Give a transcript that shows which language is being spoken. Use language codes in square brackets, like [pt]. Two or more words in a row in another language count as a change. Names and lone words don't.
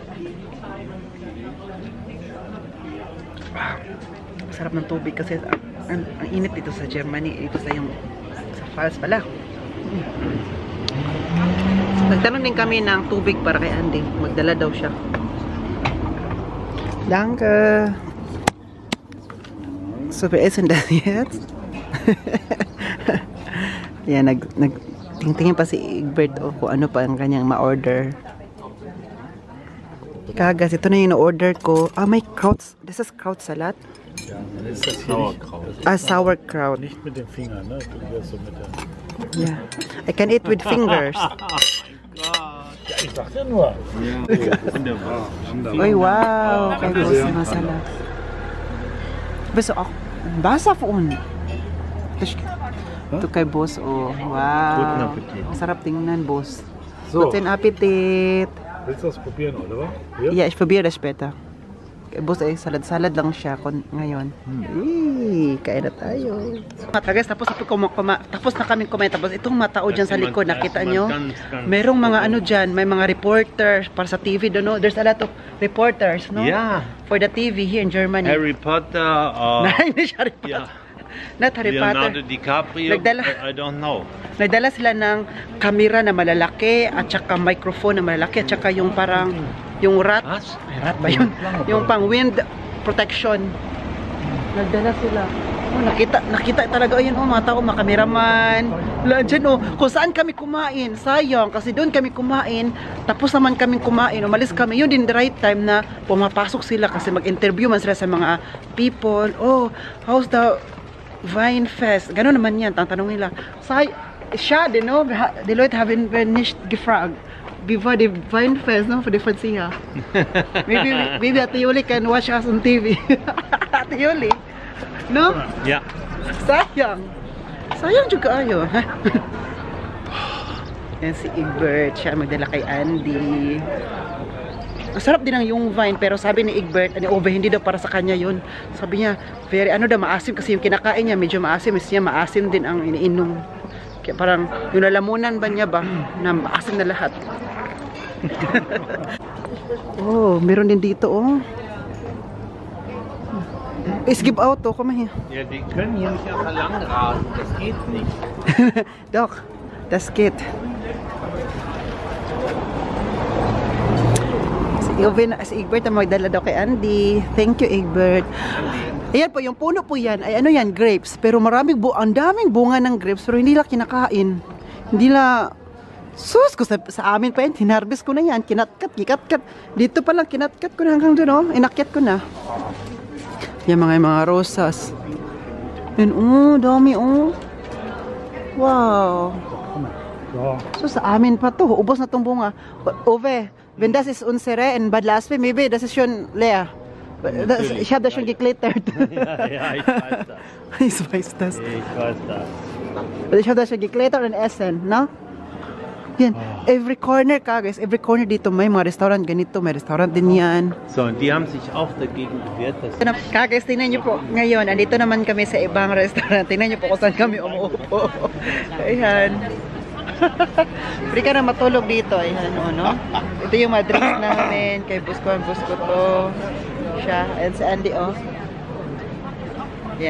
[tl] Sarap ng tubig kasi ang init dito sa Germany, dito sa Pfalz pala. Nagtanong din kami ng tubig para kay Andy. Magdala daw siya. [de] Danke. So, wer ist denn das jetzt? [tl] Yan, nagtingtingin pa si Egbert kung ano pa ang kanyang ma-order. Kagas, ito na yung na-order ko. [de] Ah, may Kraut. Das ist Kraut Salat? Ja, dann ist das hier Sauerkraut. Ah, Sauerkraut. Nicht mit den Fingern, ne? Du wirst so mit der... [en] Yeah. I can eat with fingers. [de] Ja, ich dachte nur. Ja, wunderbar. [tl] Uy, wow. Kay Boss Masala. Beso ako. Basa po un. Ito kay Boss, oh. Wow. [de] Guten Appetit. [tl] Ang sarap tingnan, Boss. So. [de] Guten Appetit. Willst du das probieren, oder? Ja? Yeah, ich probiere das später. [tl] Kay Boss, ay salad-salad lang siya ngayon. Kain na tayo. Guys, tapos na kami kumain. Tapos itong matao dyan sa likod, nakita nyo? Merong mga ano dyan, may mga reporters para sa TV doon, no? [en] There's a lot of reporters, no? Yeah. For the TV here in Germany. Harry Potter, [tl] Hindi siya Harry Potter. [en] yeah. Not Harry Potter. Leonardo DiCaprio, I don't know. [tl] Nagdala sila ng kamera na malalaki at saka microphone na malalaki at saka yung parang yung rat. Ay, rat ba yun? Yung pang wind protection. Nagdala sila. Oh, nakita talaga ayun, oh, mga tao, mga kameraman. Diyan, oh, kung saan kami kumain. Sayang, kasi doon kami kumain. Tapos naman kaming kumain. Umalis kami. Yun din [en] the right time [tl] na pumapasok sila kasi mag-interview man sila sa mga people. [en] Oh, how's the Wine Fest? [tl] Gano'n naman yan. Tanong nila. Siya, no? [de] Die Leute haben nicht gefragt. [en] before the Vine Fest, no? For the Fansiha. Maybe Ate Yuli can watch us on TV. Ate Yuli. No? Yeah. [tl] Sayang. Sayang juga ayo. Yan si Egbert. Siya magdala kay Andy. Masarap din ang yung Vine, pero sabi ni Egbert, ni Ove, hindi daw para sa kanya yun. Sabi niya, very ano daw, maasim kasi yung kinakain niya, medyo maasim. Kasi niya maasim din ang iniinom. Kaya parang yung lalamunan ba niya ba, na maasim na lahat. Oh, meron din dito, oh. [en] Is give out, [de] oh, komm mal hier. Ja, die können hier nicht einfach lang rasen, das geht nicht. Doch, das geht. [tl] Si Egbert na magdala daw kay Andy. [en] Thank you, Egbert. [tl] Ayan po, yung puno po yan, ay ano yan, grapes. Pero ang daming bunga ng grapes, pero hindi lang kinakain. Hindi lang, sus ko sa amin pa yan, hinarbis ko na yan, kinatkat. Dito pa lang, kinatkat ko na hanggang doon, oh. Inakyat ko na. Yan mga rosas. Yan, oh, dami, oh. Wow. So sa amin pa to, ubos na tong bunga. [de] Ove, wenn das ist unsere in Bad Laswe, maybe das ist schon leer. Ich habe das schon geklettert. Ja, ich weiß das. Ich weiß das. Ich weiß das. Ich habe das schon geklettert und essen, [tl] no? Yan, [en] every corner [tl] ka guys, [en] every corner [tl] dito may mga restaurant ganito, may restaurant din yan. [de] So, und die haben sich auch dagegen gewehrt, dass [tl] Kagais, tingnan nyo po ngayon, andito naman kami sa ibang restaurant. Tingnan nyo po kung saan kami umuupo. Ayan. Pwede ka na matulog dito. Ayan, no? Ito yung mga drinks namin kay Busko to. Siya, and si Andy, oh. Ayan.